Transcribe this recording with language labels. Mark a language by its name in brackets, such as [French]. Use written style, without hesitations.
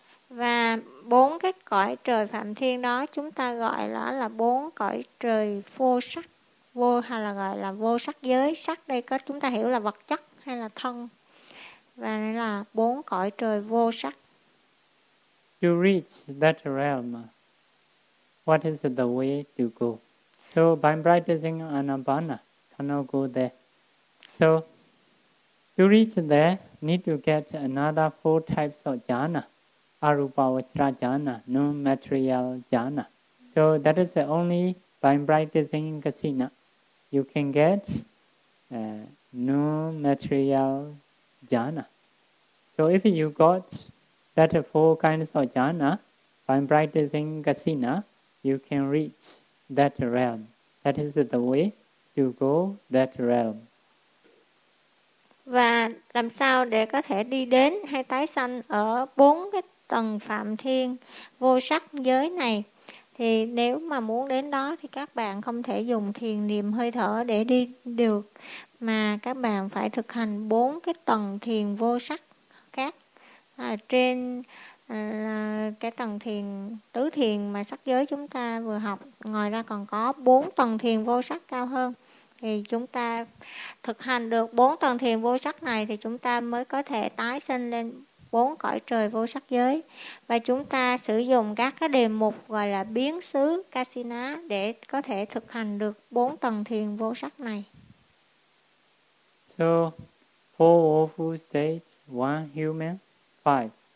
[Vietnamese] Và bốn cái cõi trời Phạm Thiên đó chúng ta gọi là bốn cõi trời vô sắc, vô hay là gọi là vô sắc giới. Sắc đây có chúng ta hiểu là vật chất hay là thân. Và đây là bốn cõi trời vô sắc. [English] To reach that realm, what is the way to go? So by practicing anapana, cannot go there. So to reach there, need to get another four types of jhana. Arupa vajra jhana, non-material jhana. So that is only by practicing kasina. You can get non-material jhana. So if you got that four kinds of jhana, by practicing kasina, you can reach that realm. That is the way to go that realm. [Vietnamese] Và làm sao để có thể đi đến hay tái sanh ở bốn cái tầng Phạm Thiên vô sắc giới này? Thì nếu mà muốn đến đó thì các bạn không thể dùng thiền niệm hơi thở để đi được, mà các bạn phải thực hành bốn cái tầng thiền vô sắc khác. Trên cái tầng thiền tứ thiền mà sắc giới chúng ta vừa học, ngoài ra còn có bốn tầng thiền vô sắc cao hơn. Thì chúng ta thực hành được bốn tầng thiền vô sắc này thì chúng ta mới có thể tái sinh lên bốn cõi trời vô sắc giới. Và chúng ta sử dụng các cái đề mục gọi là biến xứ kasina để có thể thực hành được bốn tầng thiền vô sắc này. [English] So four woeful states, one human, five.